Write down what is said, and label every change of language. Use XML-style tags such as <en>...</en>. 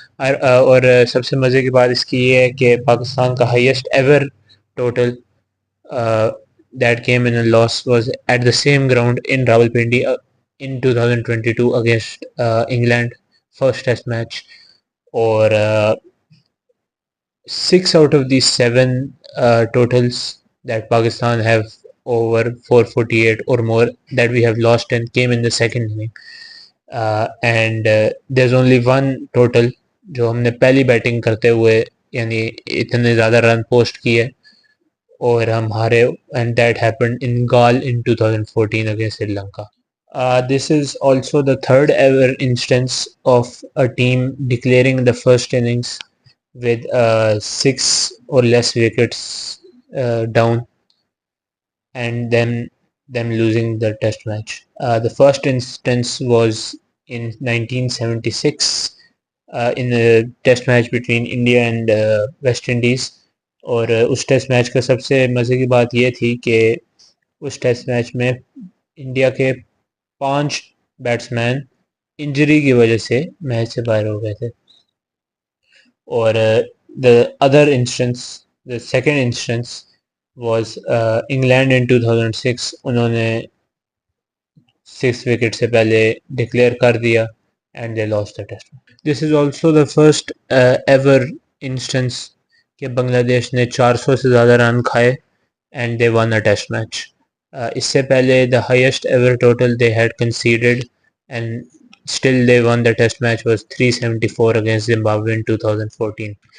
<ur>اور سب سے مزے کی بات اس کی یہ ہے کہ پاکستان کا</ur> <en>highest ever total that came in a loss was at the same ground in Rawalpindi in 2022 against England, first test match. اور 6 out of these 7 totals that Pakistan have over 448 or more that we have lost and came in the second inning. And there's only one total</en> <ur>جو ہم نے پہلی batting کرتے ہوئے یعنی اتنے زیادہ رن پوسٹ کیے اور ہم ہارے،</ur> <en>and that happened in Galle in 2014 against Sri Lanka. This is also the third ever instance of a team declaring the first innings with 6 or less wickets down and then them losing the test match. The first instance was in 1976 in a test match between India and West Indies.</en> <ur>اور اس test match کا سب سے مزے کی بات یہ تھی کہ اس test match میں انڈیا کے 5 بیٹسمین انجری کی وجہ سے میچ سے باہر ہو گئے تھے۔ اور</ur> <en>the second instance was England in 2006.</en> <ur>انہوں نے 6 وکٹ سے پہلے ڈکلیئر کر دیا</ur> <en>and they lost the test. This is also the first ever instance</en> <ur>کہ بنگلہ دیش نے 400 سے زیادہ رن کھائے</ur> <en>and they won a test match.</en> <ur>اس سے پہلے</ur> <en>the highest ever total they had conceded and still they won the test match was 374 against Zimbabwe in 2014.</en>